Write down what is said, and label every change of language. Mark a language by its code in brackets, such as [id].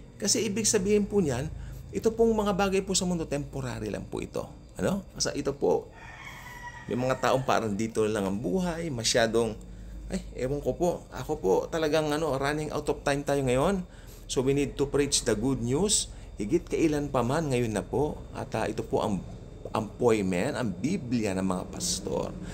[tl] Kasi ibig sabihin po niyan, ito pong mga bagay po sa mundo, temporary lang po ito. Ano? Kasi ito po, may mga taong parang dito lang ang buhay, masyadong, ewan ko po, ako po talagang [en] running out of time [tl] tayo ngayon. [en] So we need to preach the good news. [tl] Higit kailan pa man, ngayon na po. At ito po ang appointment, ang Biblia ng mga pastor.